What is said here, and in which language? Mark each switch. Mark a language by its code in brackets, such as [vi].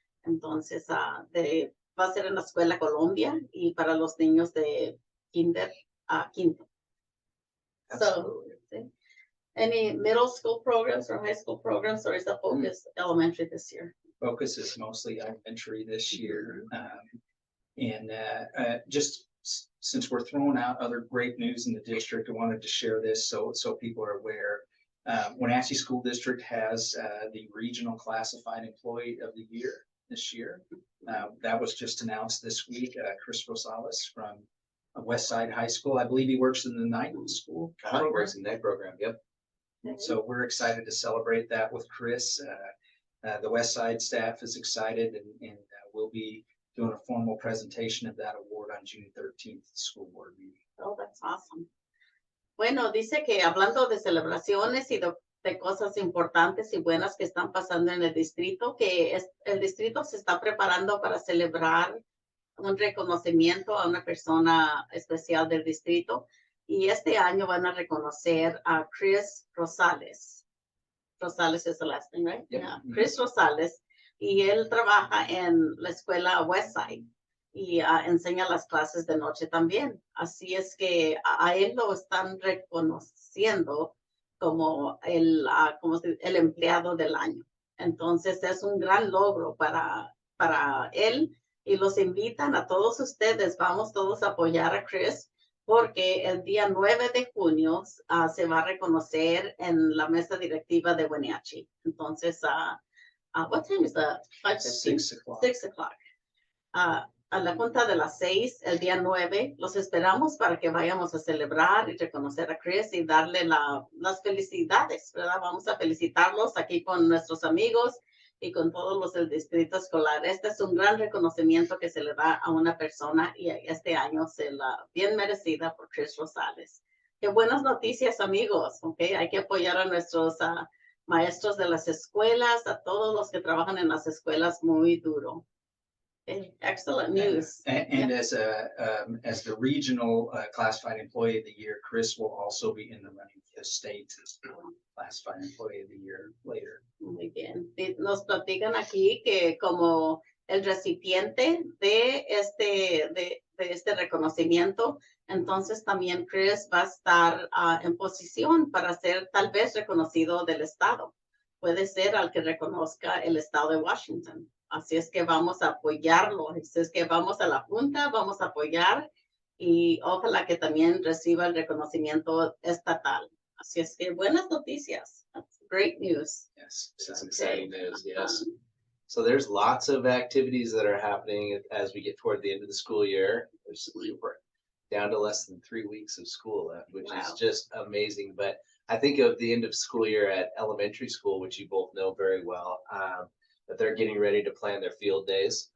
[es] Entonces, va a ser en la Escuela Colombia y para los niños de kinder a quinto. [en] Absolutely. So, any middle school programs or high school programs, or is the focus elementary this year? Focus is mostly elementary this year. And just since we're throwing out other great news in the district, I wanted to share this so people are aware. Wenatchee School District has the Regional Classified Employee of the Year this year. That was just announced this week. Chris Rosales from Westside High School. I believe he works in the night school. He works in that program. Yep. So we're excited to celebrate that with Chris. The Westside staff is excited, and we'll be doing a formal presentation of that award on June 13th, school board meeting. Oh, that's awesome. [es] Bueno, dice que hablando de celebraciones y de cosas importantes y buenas que están pasando en el distrito, que el distrito se está preparando para celebrar un reconocimiento a una persona especial del distrito y este año van a reconocer a Chris Rosales. [en] Rosales is the last name, right? Yep. Yeah. [es] Chris Rosales, y él trabaja en la escuela Westside y enseña las clases de noche también. Así es que a él lo están reconociendo como el empleado del año. Entonces es un gran logro para él. Y los invitan a todos ustedes, vamos todos a apoyar a Chris, porque el día 9 de junio se va a reconocer en la mesa directiva de Wenatchee. Entonces, [en] what time is that? 5:15? 6 o'clock. 6 o'clock. [es] A la junta de las 6, el día 9, los esperamos para que vayamos a celebrar y reconocer a Chris y darle las felicidades, ¿verdad? Vamos a felicitarlos aquí con nuestros amigos y con todos los del Distrito Escolar. Este es un gran reconocimiento que se le da a una persona y este año se la bien merecida por Chris Rosales. Qué buenas noticias, amigos, ¿ok? Hay que apoyar a nuestros maestros de las escuelas, a todos los que trabajan en las escuelas muy duro. [en] Excellent news. And as the regional classified employee of the year, Chris will also be in the running for the state classified employee of the year later. [es] Muy bien. Nos platican aquí que como el recipiente de este reconocimiento, entonces también Chris va a estar en posición para ser tal vez reconocido del estado. Puede ser al que reconozca el estado de Washington. Así es que vamos a apoyarlo. Así es que vamos a la junta, vamos a apoyar y ojalá que también reciba el reconocimiento estatal. Así es que buenas noticias. [en] That's great news. Yes, this is exciting news. Yes. So there's lots of activities that are happening as we get toward the end of the school year. We're down to less than 3 weeks of school left, which is just amazing. But I think of the end of school year at elementary school, which you both know very well, that they're getting ready to plan their field days.